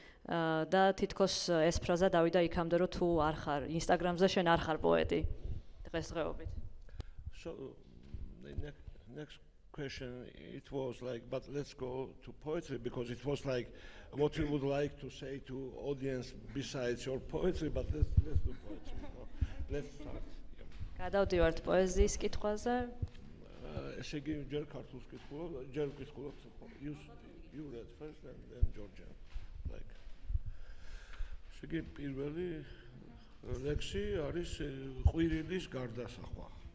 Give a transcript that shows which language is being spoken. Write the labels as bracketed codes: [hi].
[ka] და თითქოს ეს ფრაზა დავიდა იქამდე, რომ თუ არ ხარ Instagram-ზე, შენ არ ხარ პოეტი დღესდღეობით. [en] So the next question, it was like, but let's go to poetry, because it was like what you would like to say to audience besides your poetry, but let's do poetry. No? Let's start. [ka] გადავდივართ პოეზიის კითხვაზე. ესე იგი ჯერ ქართულს კითხულობ, ჯერ ვკითხულობ. [en] You read first and then Georgia. Like. [ka] ესე იგი პირველი ლექსი არის ყვირილის გარდასახვა.